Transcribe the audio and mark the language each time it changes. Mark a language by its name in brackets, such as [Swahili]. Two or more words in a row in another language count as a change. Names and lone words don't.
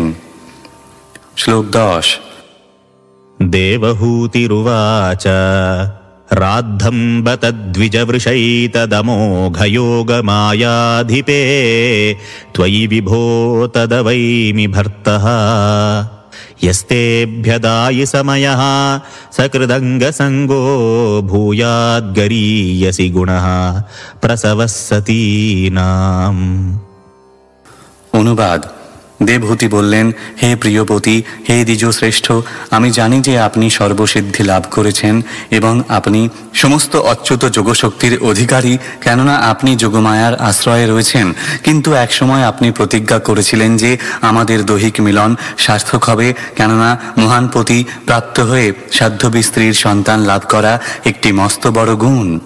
[Bangla] শ্লোক 10। [Sanskrit] দেবহূতিরুবাচ রাদ্ধম্ব তদ্বিজবৃষৈতদমোঘয়োগমায়াধিপে ত্বয়ি বিভো তদবৈমি ভর্তঃ यस्तेभ्यदायि समयः सकृदङ्गसङ्गो भूयाद्गरीयसि गुणः प्रसवः सतीनाम्। [Bangla] অনুবাদ। দেবহূতি বললেন, হে প্রিয়পতি, হে দ্বিজশ্রেষ্ঠ, আমি জানি যে আপনি সর্বসিদ্ধি লাভ করেছেন এবং আপনি সমস্ত অচ্যুত যোগশক্তির অধিকারী, কেননা আপনি যোগমায়ার আশ্রয়ে রয়েছেন। কিন্তু একসময় আপনি প্রতিজ্ঞা করেছিলেন যে আমাদের দৈহিক মিলন সার্থক হবে, কেননা মহানপতি প্রাপ্ত হয়ে সাধ্যবী স্ত্রীর সন্তান লাভ করা একটি মস্ত বড় গুণ।